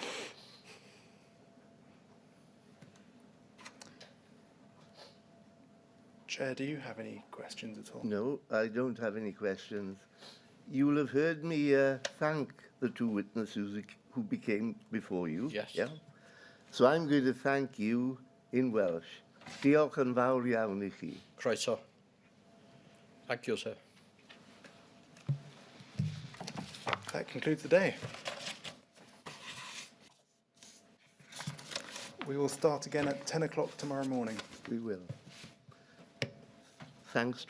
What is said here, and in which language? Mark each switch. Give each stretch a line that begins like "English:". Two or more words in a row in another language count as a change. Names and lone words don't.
English: Chair, do you have any questions at all? No, I don't have any questions. You will have heard me thank the 2 witnesses who became before you. Yes. Yeah? So I'm going to thank you in Welsh.
Welsh: Diolch yn fawr iawn I chi. Croeso.
English: Thank you, sir. That concludes the day. We will start again at 10 o'clock tomorrow morning. We will. Thanks to everyone.